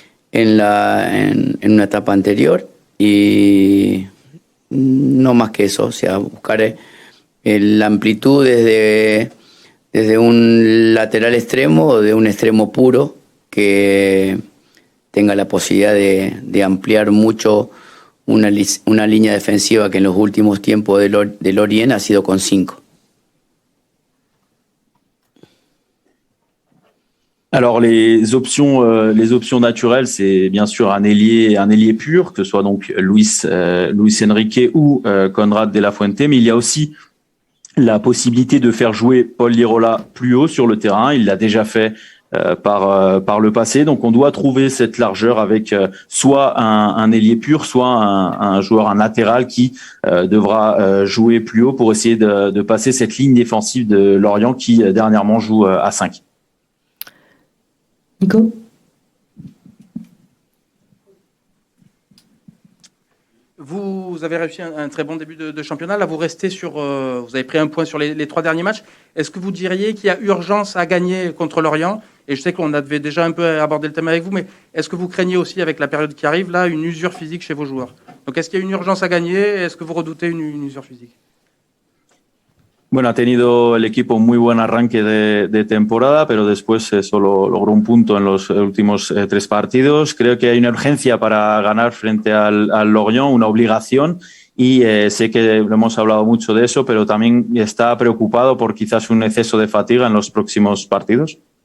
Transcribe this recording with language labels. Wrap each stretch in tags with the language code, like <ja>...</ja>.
<es>en una etapa anterior, y no más que eso, o sea, buscar la amplitud desde un lateral extremo o de un extremo puro que tenga la posibilidad de ampliar mucho una línea defensiva que en los últimos tiempos de Lorient ha sido con 5.</es> <fr>Alors les options naturelles, c'est bien sûr un ailier pur, que ce soit donc Luis Enrique ou Conrad de la Fuente, mais il y a aussi la possibilité de faire jouer Paul Lirola plus haut sur le terrain. Il l'a déjà fait par le passé, donc on doit trouver cette largeur avec soit un ailier pur, soit un joueur, un latéral qui devra jouer plus haut pour essayer de passer cette ligne défensive de Lorient qui dernièrement joue à 5. Nico. Vous avez réussi un très bon début de championnat. Là, vous avez pris un point sur les 3 derniers matchs. Est-ce que vous diriez qu'il y a urgence à gagner contre Lorient? Et je sais qu'on avait déjà un peu abordé le thème avec vous, mais est-ce que vous craignez aussi, avec la période qui arrive, là, une usure physique chez vos joueurs? Donc, est-ce qu'il y a une urgence à gagner? Est-ce que vous redoutez une usure physique?</fr> <es>Bueno, ha tenido el equipo un muy buen arranque de temporada, pero después solo logró un punto en los últimos 3 partidos. Creo que hay una urgencia para ganar frente al Lorient, una obligación, y sé que lo hemos hablado mucho de eso, pero también está preocupado por quizás un exceso de fatiga en los próximos partidos.</es>